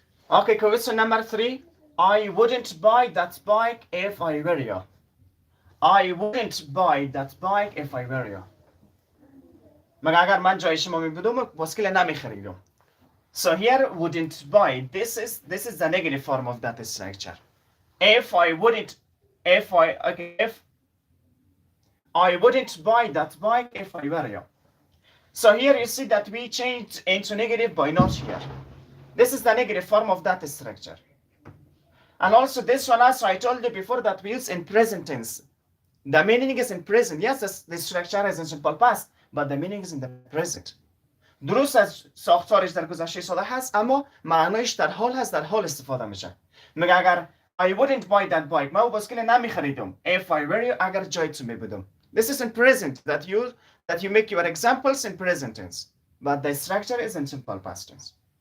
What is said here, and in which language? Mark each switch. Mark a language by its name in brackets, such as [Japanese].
[English] Okay, question number 3. I wouldn't buy that bike if I were you. I wouldn't buy that bike if I were you. [Persian] مگه اگر من جای شما می بودم بایسکل نمی خریدم. [English] So here wouldn't buy. This is the negative form of that structure. If I wouldn't buy that bike if I were you. So here you see that we changed into negative by not here. This is the negative form of that structure. And also this one also I told you before that we use in present tense. The meaning is in present. Yes, the structure is in simple past, but the meaning is in the present. [Persian] درست از ساختارش در گذشته ساده هست اما معنایش در حال هست، در حال استفاده میشه. میگه اگر [English] I wouldn't buy that bike [Persian] من بایسکل نمیخریدم [English] if I were you [Persian] اگر جای تو می بودم. [English] This is in present that you make your examples in present tense, but the structure is in simple past tense.